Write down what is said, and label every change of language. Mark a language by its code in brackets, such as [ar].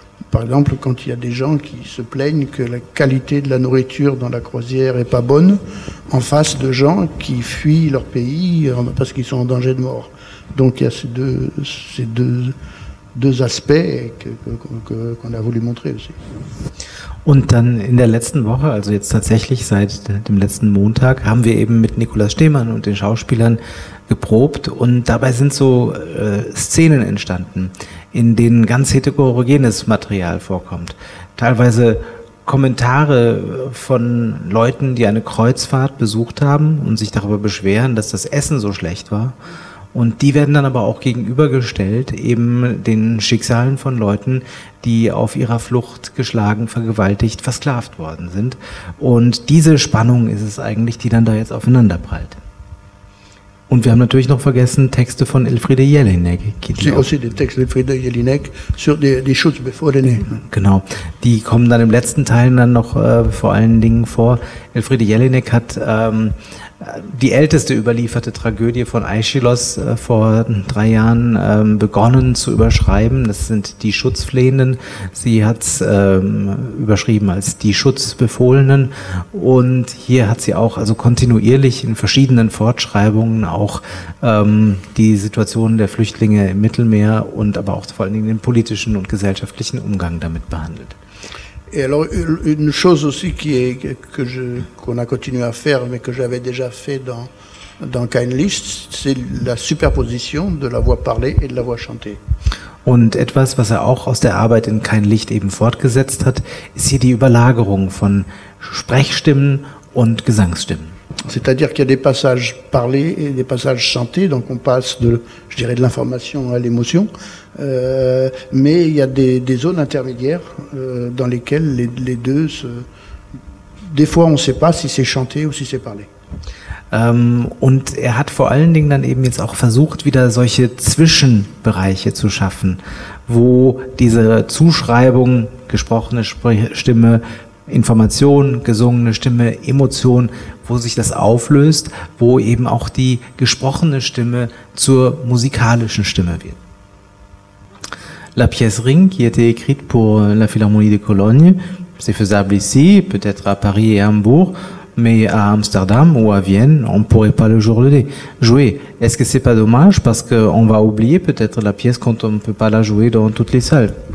[fr] Par exemple, quand il y a des gens qui se plaignent que la qualité de la nourriture dans la croisière est pas bonne, en face de gens qui fuient leur pays parce qu'ils sont en danger de mort. Donc il y a ces deux aspects qu'on a voulu montrer aussi. [de] Und dann in der letzten Woche, also jetzt tatsächlich seit dem letzten Montag, haben wir eben mit Nikolaus Stemann und den Schauspielern geprobt und dabei sind so Szenen entstanden, in denen ganz heterogenes Material vorkommt. Teilweise Kommentare von Leuten, die eine Kreuzfahrt besucht haben und sich darüber beschweren, dass das Essen so schlecht war. Und die werden dann aber auch gegenübergestellt eben den Schicksalen von Leuten, die auf ihrer Flucht geschlagen, vergewaltigt, versklavt worden sind. Und diese Spannung ist es eigentlich, die dann da jetzt aufeinander prallt. Und wir haben natürlich noch vergessen Texte von Elfriede Jelinek. C'est aussi des textes d'Elfriede Jelinek sur des choses bevorrene. Genau, die kommen dann im letzten Teil dann noch vor allen Dingen vor. Elfriede Jelinek hat die älteste überlieferte Tragödie von Aeschylos vor 3 Jahren begonnen zu überschreiben. Das sind die Schutzflehenden. Sie hat es überschrieben als die Schutzbefohlenen. Und hier hat sie auch also kontinuierlich in verschiedenen Fortschreibungen auch die Situation der Flüchtlinge im Mittelmeer und aber auch vor allen Dingen den politischen und gesellschaftlichen Umgang damit behandelt. [fr] Et alors, une chose aussi qu'on a continué à faire, mais que j'avais déjà fait dans Kein Licht, c'est la superposition de la voix parlée et de la voix chantée. [de] Und etwas, was er auch aus der Arbeit in Kein Licht eben fortgesetzt hat, ist hier die Überlagerung von Sprechstimmen und Gesangsstimmen. [fr] C'est-à-dire qu'il y a des passages parlés et des passages chantés, donc on passe de l'information à l'émotion, mais il y a des zones intermédiaires dans lesquelles les deux des fois on ne sait pas si c'est chanté ou si c'est parlé. [de] Und er hat vor allen Dingen dann eben jetzt auch versucht, wieder solche Zwischenbereiche zu schaffen, wo diese Zuschreibung, gesprochene Stimme, Information, gesungene Stimme, Emotion, wo sich das auflöst, wo eben auch die gesprochene Stimme zur musikalischen Stimme wird. [fr] La pièce Ring, qui était écrite pour la Philharmonie de Cologne, c'est faisable ici, peut-être à Paris et à Hambourg, mais à Amsterdam ou à Vienne, on ne pourrait pas le jouer. Est-ce que c'est pas dommage parce qu'on va oublier peut-être la pièce quand on ne peut pas la jouer dans toutes les salles?